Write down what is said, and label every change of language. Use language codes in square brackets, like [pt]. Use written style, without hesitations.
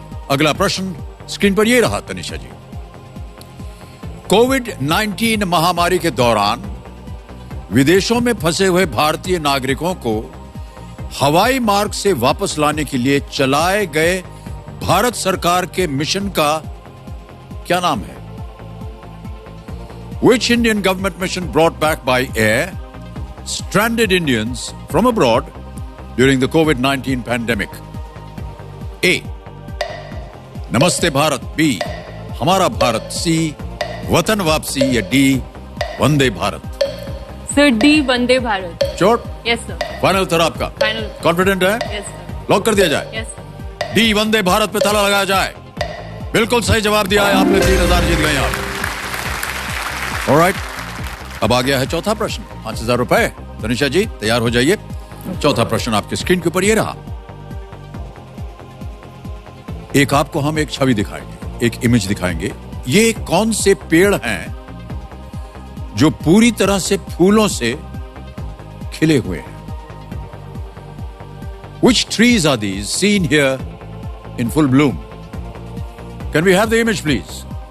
[hi] अगला प्रश्न स्क्रीन पर यह रहा तनिषा जी। कोविड-19 महामारी के दौरान विदेशों में फंसे हुए भारतीय नागरिकों को हवाई मार्ग से वापस लाने के लिए चलाए गए भारत सरकार के मिशन का क्या नाम है? [en] Which Indian government mission brought back by air stranded Indians from abroad during the COVID-19 pandemic? [hi] A. नमस्ते भारत, B. हमारा भारत, C. वतन वापसी या D. Vande Bharat. Sir D Vande Bharat. [en] Sure? Yes sir. [hi] Final उत्तर आपका? [en] Final. [hi] कॉन्फिडेंट है? [en] Yes sir. [hi] लॉक कर दिया जाए? [en] Yes sir. [hi] D Vande Bharat पे ताला लगाया जाए। बिल्कुल सही जवाब दिया है आपने। 3000 जीत गए आप। ऑलराइट अब आ गया है चौथा प्रश्न। 5000 रुपए। तनिषा जी तैयार हो जाइए। चौथा प्रश्न आपके स्क्रीन के ऊपर ये रहा। एक आपको हम एक छवि दिखाएंगे, एक इमेज दिखाएंगे। ये कौन से पेड़ हैं जो पूरी तरह से फूलों से खिले हुए हैं? [en] Which trees are these seen here in full bloom? Can we have the image please?